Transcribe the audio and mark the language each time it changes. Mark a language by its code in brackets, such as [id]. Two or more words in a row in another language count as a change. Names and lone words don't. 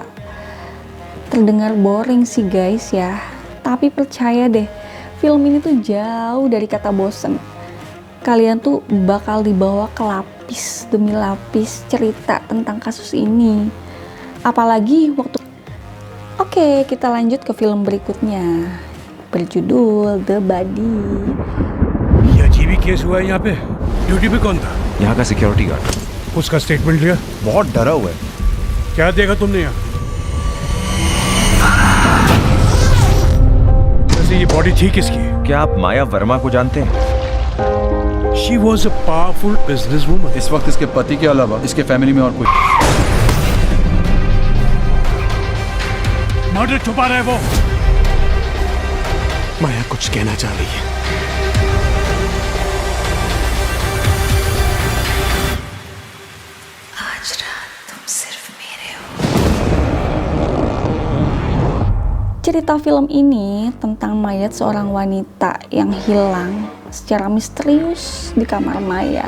[id] Terdengar boring sih guys ya, tapi percaya deh, film ini tuh jauh dari kata bosen. Kalian tuh bakal dibawa ke lapis demi lapis cerita tentang kasus ini. Apalagi waktu... Oke, kita lanjut ke film berikutnya, berjudul The Body. [hi] ये अजीब ही केस हुआ है यहाँ पे। ड्यूटी पे कौन था? यहाँ का [en] security guard. [hi] उसका स्टेटमेंट लिया? बहुत डरा हुआ है। क्या देखा तुमने यहाँ? वैसे ये बॉडी थी किसकी? क्या आप माया वर्मा को जानते हैं? [en] She was a powerful businesswoman. [hi] इस वक्त इसके पति के अलावा इसके फैमिली में और कोई मर्डर बजे छुपा रहे वो? माया कुछ कहना चाह रही है। [id] Cerita film ini tentang mayat seorang wanita yang hilang secara misterius di kamar mayat.